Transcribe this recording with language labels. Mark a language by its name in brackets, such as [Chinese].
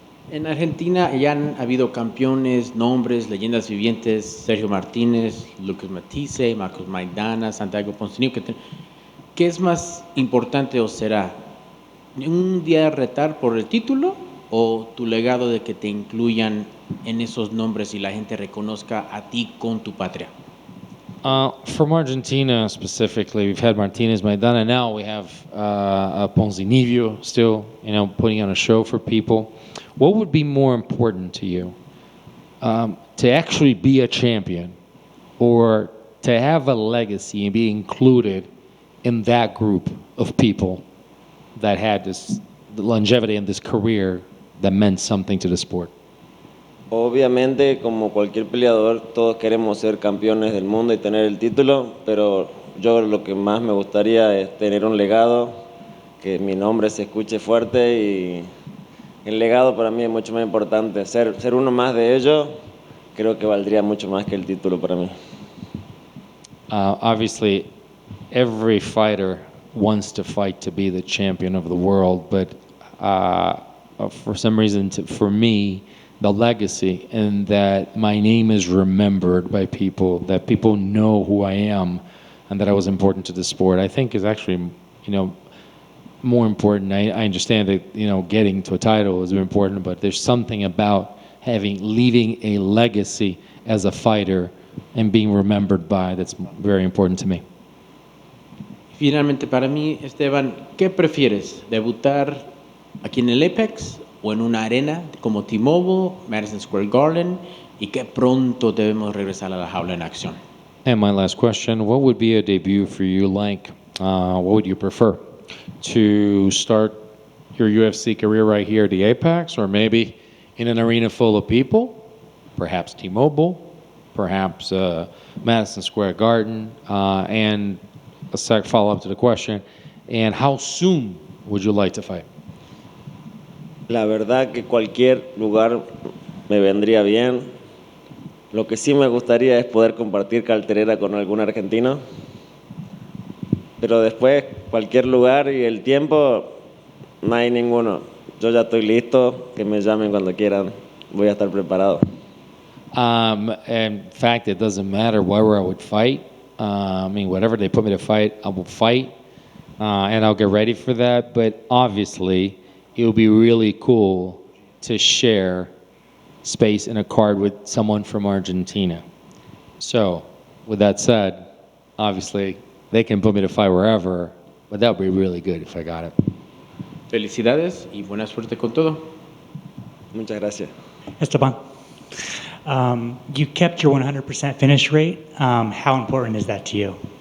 [Spanish] En Argentina ya han habido campeones, nombres, leyendas vivientes: Sergio Martínez, Lucas Matisse, Marcos Maidana, Santiago Poncinibio. ¿Qué es más importante o será? ¿Un día retar por el título o tu legado de que te incluyan en esos nombres y la gente reconozca a ti con tu patria? [English] From Argentina specifically, we've had Martinez, Maidana. Now we have Poncinibio still, putting on a show for people. What would be more important to you? To actually be a champion, or to have a legacy and be included in that group of people that had the longevity in this career that meant something to the sport? [Spanish] Obviamente, como cualquier peleador, todos queremos ser campeones del mundo y tener el título, pero yo lo que más me gustaría es tener un legado, que mi nombre se escuche fuerte, y el legado para mí es mucho más importante. Ser uno más de ellos creo que valdría mucho más que el título para mí. [English] Obviously, every fighter wants to fight to be the champion of the world, but for some reason, for me, the legacy and that my name is remembered by people, that people know who I am, and that I was important to the sport, I think is actually, more important. I understand that, getting to a title is important, but there's something about leaving a legacy as a fighter and being remembered by that's very important to me. [Spanish] Finalmente, para mí, Esteban, ¿qué prefieres? ¿Debutar aquí en el Apex o en una arena como T-Mobile, Madison Square Garden, y qué pronto debemos regresar a la jaula en acción? [English] And my last question, what would be a debut for you like? What would you prefer? To start your UFC career right here at the Apex, or maybe in an arena full of people, perhaps T-Mobile, perhaps Madison Square Garden, and a follow-up to the question, and how soon would you like to fight? [Spanish] La verdad que cualquier lugar me vendría bien. Lo que sí me gustaría es poder compartir cartelera con algún argentino. Pero después, cualquier lugar y el tiempo, no hay ninguno. Yo ya estoy listo, que me llamen cuando quieran. Voy a estar preparado. [English] In fact, it doesn't matter where I would fight. Whatever they put me to fight, I will fight. And I'll get ready for that. But obviously, it would be really cool to share space in a card with someone from Argentina. So, with that said, obviously, they can put me to fight wherever, but that would be really good if I got it. [Spanish] Felicidades y buena suerte con todo. Muchas gracias. [English] Esteban, you kept your 100% finish rate. How important is that to you?